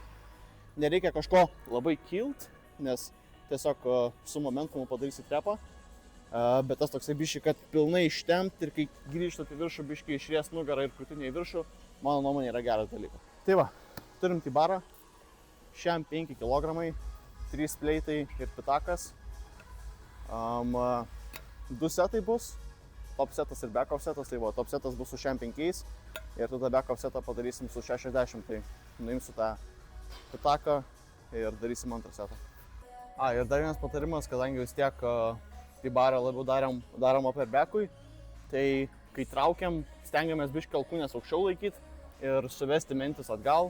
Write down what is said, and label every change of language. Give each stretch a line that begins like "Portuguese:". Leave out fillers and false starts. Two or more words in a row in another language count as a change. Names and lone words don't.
Lithuanian: Nereikia kažko labai kilt, nes tiesiog su momentumu padarysi trepą, bet tas toksai biškai, kad pilnai ištempt ir kai grįžtat į viršų biškai išries nugarą ir krūtinę į viršų, mano nuomonė yra geras dalykas. Tai va, turim T-barą, šiam 5 kg, 3 pleitai ir pitakas, 2 setai bus, top setas ir
English: back off
Lithuanian: setas, tai va, top setas bus su šiam 5 ir tada
English: back off
Lithuanian: setą padarysim su 60, tai nuimsiu tą pitaką ir darysim antrą setą. Ir dar vienas patarimas, kadangi vis tiek T-barą labiau darom
English: upper backui,
Lithuanian: tai kai traukiam, stengiamės biškį alkūnės aukščiau laikyti ir suvesti mentis atgal.